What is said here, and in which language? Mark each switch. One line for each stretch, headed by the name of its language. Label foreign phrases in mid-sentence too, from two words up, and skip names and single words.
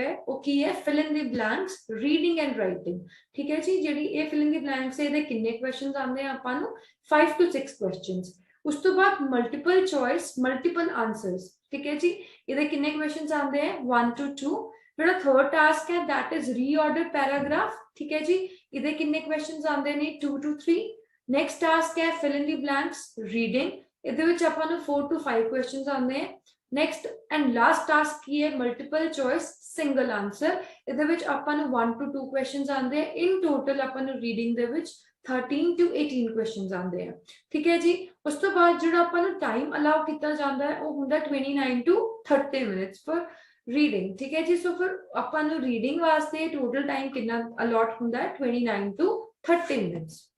Punjabi: ਹੈ ਉਹ ਕੀ ਹੈ
English: fill in the blanks reading and writing
Punjabi: ਠੀਕ ਹੈ ਜੀ ਜਿਹੜੀ ਇਹ
English: fill in the blanks
Punjabi: ਹੈ ਇਹਦੇ ਕਿੰਨੇ ਕੁਐਸਚਨਸ ਆਉਂਦੇ ਆ ਆਪਾਂ ਨੂੰ 5 to 6 ਕੁਐਸਚਨਸ ਉਸ ਤੋਂ ਬਾਅਦ
English: multiple choice multiple answers
Punjabi: ਠੀਕ ਹੈ ਜੀ ਇਹਦੇ ਕਿੰਨੇ ਕੁਐਸਚਨਸ ਆਉਂਦੇ ਆ 1 to 2 ਜਿਹੜਾ
English: third task
Punjabi: ਹੈ
English: that is reorder paragraph
Punjabi: ਠੀਕ ਹੈ ਜੀ ਇਹਦੇ ਕਿੰਨੇ ਕੁਐਸਚਨਸ ਆਉਂਦੇ ਨੇ 2 to 3 ਨੈਕਸਟ ਟਾਸਕ ਹੈ
English: fill in the blanks reading
Punjabi: ਇਹਦੇ ਵਿੱਚ ਆਪਾਂ ਨੂੰ 4 to 5 ਕੁਐਸਚਨਸ ਆਉਂਦੇ ਆ
English: next and last task
Punjabi: ਕੀ ਹੈ
English: multiple choice single answer
Punjabi: ਇਹਦੇ ਵਿੱਚ ਆਪਾਂ ਨੂੰ 1 to 2 ਕੁਐਸਚਨਸ ਆਉਂਦੇ ਆ
English: in total
Punjabi: ਆਪਾਂ ਨੂੰ ਰੀਡਿੰਗ ਦੇ ਵਿੱਚ 13 to 18 ਕੁਐਸਚਨਸ ਆਉਂਦੇ ਆ ਠੀਕ ਹੈ ਜੀ ਉਸ ਤੋਂ ਬਾਅਦ ਜਿਹੜਾ ਆਪਾਂ ਨੂੰ
English: time allow
Punjabi: ਕੀਤਾ ਜਾਂਦਾ ਹੈ ਉਹ ਹੁੰਦਾ 29 to 30
English: minutes for reading
Punjabi: ਠੀਕ ਹੈ ਜੀ ਸੋ ਫਿਰ ਆਪਾਂ ਨੂੰ ਰੀਡਿੰਗ ਵਾਸਤੇ
English: total time
Punjabi: ਕਿੰਨਾ ਅਲਾਟ ਹੁੰਦਾ ਹੈ 29 to 30 ਮਿੰਟਸ